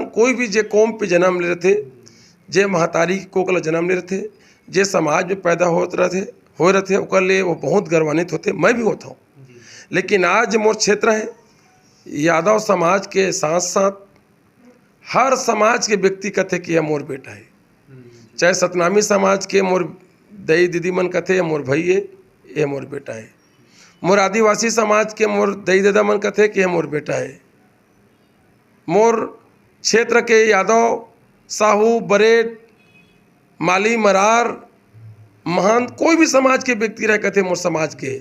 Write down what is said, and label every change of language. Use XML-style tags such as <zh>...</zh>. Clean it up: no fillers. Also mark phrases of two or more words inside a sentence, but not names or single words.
<hne>कोई भी जे कौम पे जन्म ले रहे थे, जे महतारी कोकल जन्म ले रहे थे, जे समाज में पैदा हो रहे थे ओकर लिए वो बहुत गर्वान्वित होते, मैं भी होता हूँ। लेकिन आज मोर क्षेत्र है यादव समाज के साथ साथ हर समाज के व्यक्ति कथे कि यह मोर बेटा है, चाहे सतनामी समाज के मोर दई दीदी मन कथे या मोर भाई है, ये मोर बेटा है। मोर आदिवासी समाज के मोर दई दादा मन कथे कि यह मोर बेटा है। मोर क्षेत्र के यादव, साहू, बरेट, माली, मरार, महंत, कोई भी समाज के व्यक्ति रह कथे मोर समाज के।</hne>